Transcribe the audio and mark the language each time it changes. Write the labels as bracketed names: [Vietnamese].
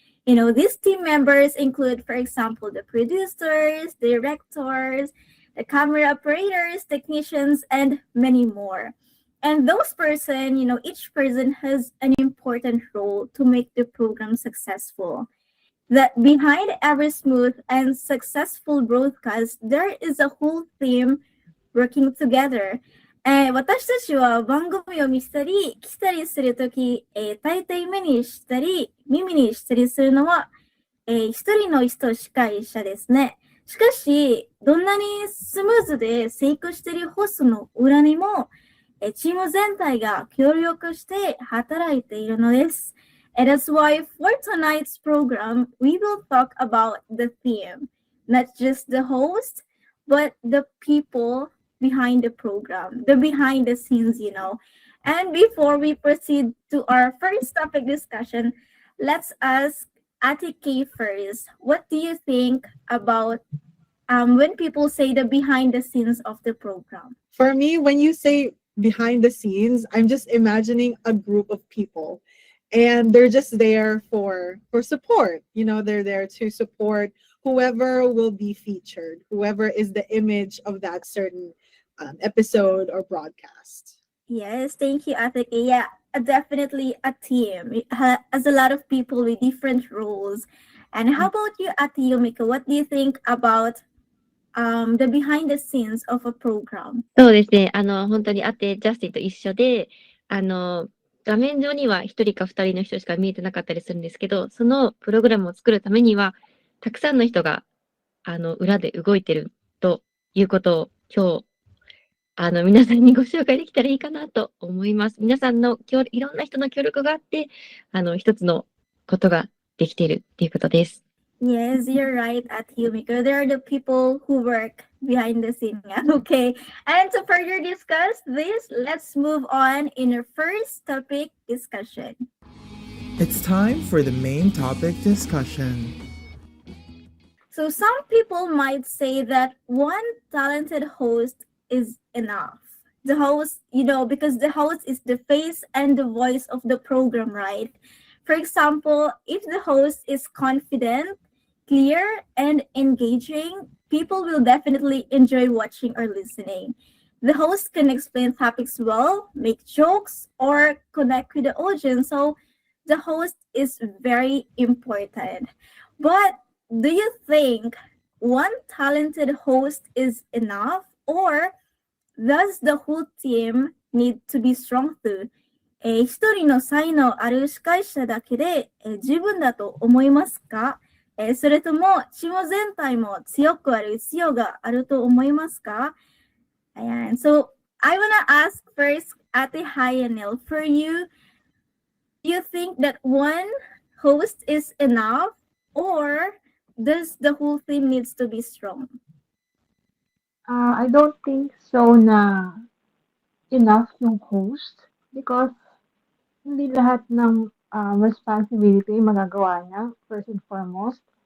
[English] These team members include, for example, the producers, directors, the camera operators, technicians, and many more. And each person has an important role to make the program successful. That behind every smooth and successful broadcast, there is a whole team working together. [Japanese] 私たちは番組を見たり、来たりするとき、大体目にしたり、耳にしたりするのは、一人の人司会者ですね。しかし、どんなにスムーズで成功しているホストの裏にも、チーム全体が協力して働いているのです。 [English] And that's why for tonight's program, we will talk about the theme, not just the host, but the people behind the program, the behind the scenes. And before we proceed to our first topic discussion, let's ask Ate K first. What do you think about when people say the behind the scenes of the program? For me, when you say behind the scenes, I'm just imagining a group of people, and they're just there for support. They're there to support whoever will be featured, whoever is the image of that certain episode or broadcast. Yes, thank you, Ate K. Yeah, definitely a team. It has a lot of people with different roles. And how about you, Ate Yumiko? What do you think about the behind the scenes of a program? [Japanese] そうですね。本当にジャスティンと一緒で、画面上には1人か2人の人しか見えてなかったりするんですけど、そのプログラムを作るためには、たくさんの人が、裏で動いてるということを今日、皆さんにご紹介できたらいいかなと思います。皆さんのいろんな人の協力があって、一つのことができているっていうことです。 [English] Yes, you're right, at Yumiko. There are the people who work behind the scene. Okay. And to further discuss this, let's move on in our first topic discussion. It's time for the main topic discussion. So some people might say that one talented host is enough. The host, because the host is the face and the voice of the program, right? For example, if the host is confident, clear, and engaging, people will definitely enjoy watching or listening. The host can explain topics well, make jokes, or connect with the audience. So the host is very important. But do you think one talented host is enough, or does the whole team need to be strong too? [Japanese] 一人の才能ある司会者だけで十分だと思いますか？それともチーム全体も強くある必要があると思いますか？ [English] And so I want to ask first, Ate Hayanel, for you, do you think that one host is enough, or does the whole team needs to be strong? I don't think so [Filipino] na [English] enough [Filipino] yung [English] host because [Filipino] hindi lahat ng [English] responsibility [Filipino] magagawa niya, [English] first and foremost.